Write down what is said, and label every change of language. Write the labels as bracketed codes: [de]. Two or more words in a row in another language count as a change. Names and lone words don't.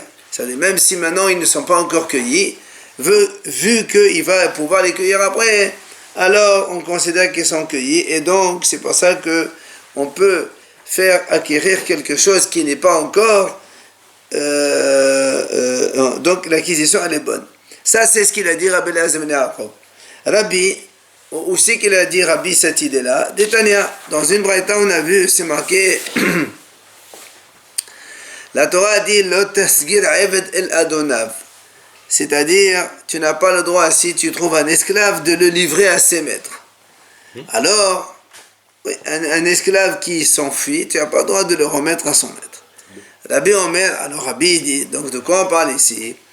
[fr] C'est-à-dire, même si maintenant ils ne sont pas encore cueillis, vu qu'il va pouvoir les cueillir après, alors on considère qu'ils sont cueillis et donc c'est pour ça qu'on peut faire acquérir quelque chose qui n'est pas encore, donc l'acquisition elle est bonne. Ça, c'est ce qu'il a dit Rabbi Eliezer ben Yaakov. Rabbi, aussi qu'il a dit Rabbi cette idée-là, Détania, dans une braïta, on a vu, c'est marqué, la Torah a dit, [he] לא תסגיר עבד אל אדניו. [fr] C'est-à-dire, tu n'as pas le droit, si tu trouves un esclave, de le livrer à ses maîtres. Alors, oui, un esclave qui s'enfuit, tu n'as pas le droit de le remettre à son maître. Rabbi Omer, alors Rabbi dit, donc de quoi on parle ici?